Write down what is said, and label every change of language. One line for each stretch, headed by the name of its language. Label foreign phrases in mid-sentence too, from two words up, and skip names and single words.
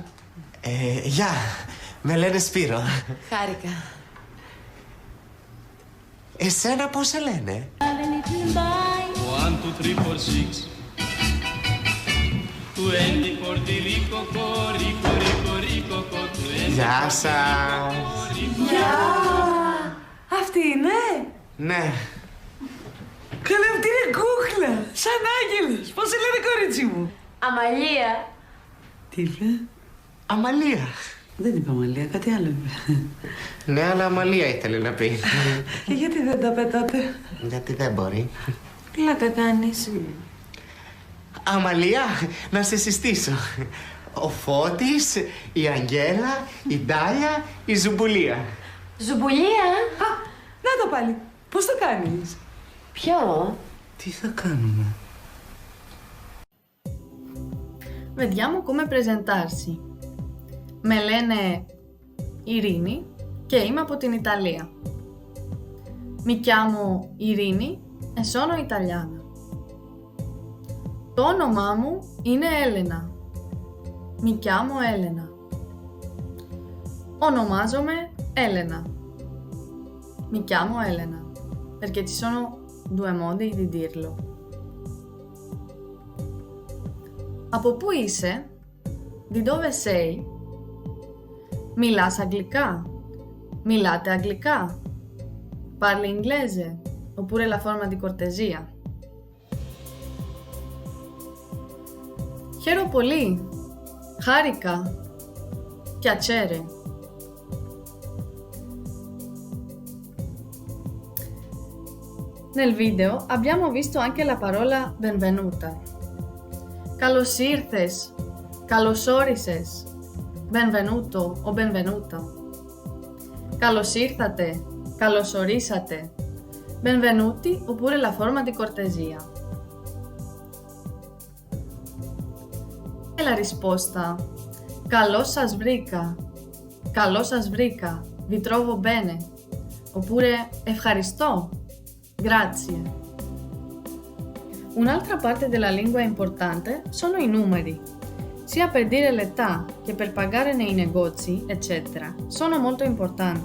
Greek: Γεια, με λένε Σπύρο. Χάρηκα. Εσένα πώς σε λένε? 1, 2, 3, 4, 6. 20 for the rico, 20. Γεια σας. Γεια! Αυτή είναι? Ναι. Καλά, αυτή είναι κούκλα. Σαν άγγελος. Πώς σε λένε, κορίτσι μου? Αμαλία. Τι είπε? Αμαλία. Δεν είπε Αμαλία, κάτι άλλο είπε. Ναι, αλλά Αμαλία ήθελε να πει. Και γιατί δεν τα πετάτε? Γιατί δεν μπορεί. Πλάκα κάνεις. Αμαλία, να σε συστήσω. Ο Φώτης, η Αγγέλα, η Ντάλια, η Ζουμπουλία. Ζουμπουλία. Α, να το πάλι. Πώς το κάνεις? Ποιο? Τι θα κάνουμε?
Italian: Vediamo come presentarsi.
Greek: Με λένε Ειρήνη και είμαι από την Ιταλία.
Italian: Mi chiamo Ειρήνη e sono italiana.
Greek: Το όνομά μου είναι Έλενα.
Italian: Mi chiamo Έλενα. Ονομάζομαι Έλενα. Mi chiamo Έλενα. Perché ci sono due modi di dirlo.
Greek: Από πού είσαι?
Italian: Di dove sei?
Greek: Μιλάς αγγλικά? Milate αγγλικά?
Italian: Parli inglese? Oppure la forma di cortesia?
Greek: Χαίρομαι πολύ. Χάρηκα.
Italian: Piacere. Nel video abbiamo visto anche la parola benvenuta.
Greek: Καλώς ήρθες, καλώς όρισες,
Italian: benvenuto o benvenuta.
Greek: Καλώς ήρθατε, καλώς ορίσατε,
Italian: benvenuti oppure la forma di cortesia. E la risposta:
Greek: καλώς σας βρήκα, καλώς σας βρήκα,
Italian: vi trovo bene, oppure ευχαριστώ, grazie. Un'altra parte della lingua importante sono i numeri. Sia per dire l'età che per pagare nei negozi, eccetera, sono molto importanti.